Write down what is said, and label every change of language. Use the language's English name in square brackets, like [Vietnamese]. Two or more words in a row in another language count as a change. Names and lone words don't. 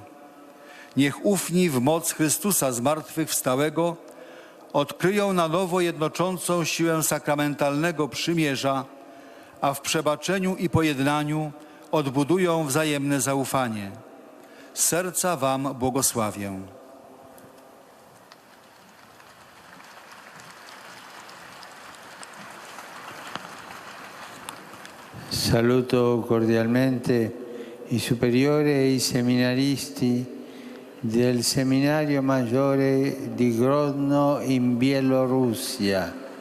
[Polish] Niech ufni w moc Chrystusa zmartwychwstałego odkryją na nowo jednoczącą siłę sakramentalnego przymierza, a w przebaczeniu i pojednaniu odbudują wzajemne zaufanie. Z serca wam błogosławię. [Italian] Saluto cordialmente i superiori e i seminaristi del Seminario Maggiore di Grodno in Bielorussia,